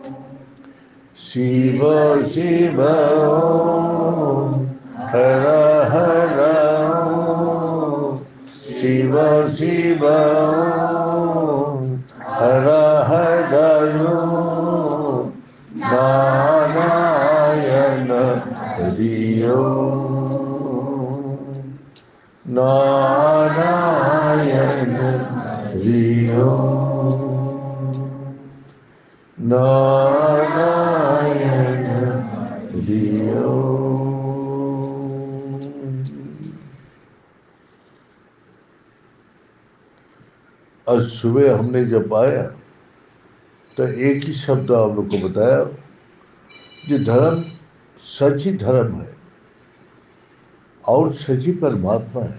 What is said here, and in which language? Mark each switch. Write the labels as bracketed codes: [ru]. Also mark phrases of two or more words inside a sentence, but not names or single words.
[sa] शिव शिव ओम हर हर ओम शिव शिव ओम हर हर ओम नारायण हरि ओम नारायण हरि ओम नारायण हरि ओम। [hi] आज सुबह हमने जब आया तो एक ही शब्द आप लोग को बताया, ये धर्म सच ही धर्म है और सच ही परमात्मा है।